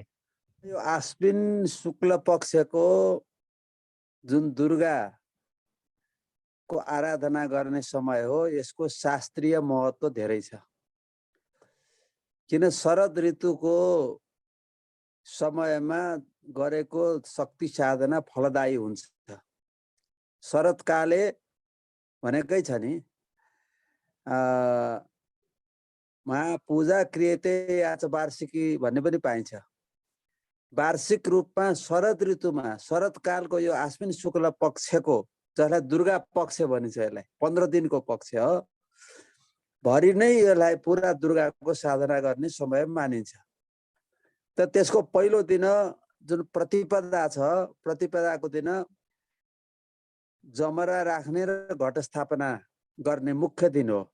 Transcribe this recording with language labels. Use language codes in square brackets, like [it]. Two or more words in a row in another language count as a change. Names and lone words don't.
[ne] यो आश्विन शुक्ल पक्षको जुन दुर्गा को आराधना गर्ने समय हो, यसको शास्त्रीय महत्त्व धेरै छ। किन शरद ऋतुको समयमा गरेको शक्ति साधना फलदायी हुन्छ। शरदकाले भनेकै छ नि, [sa] महापूजा क्रियते याच वार्षिकी [ne] भन्ने पनि पाइन्छ। वार्षिक रूपमा शरद ऋतुमा शरदकालको यो आश्विन शुक्ल पक्षको, जसलाई दुर्गा पक्ष भनिन्छ, यसलाई 15 दिनको पक्ष हो, भरि नै यसलाई पुरा दुर्गाको साधना गर्ने समय मानिन्छ। त त्यसको पहिलो दिन जुन प्रतिपदा छ, प्रतिपदाको दिन जमरा राख्ने र घटस्थापना गर्ने मुख्य दिन हो।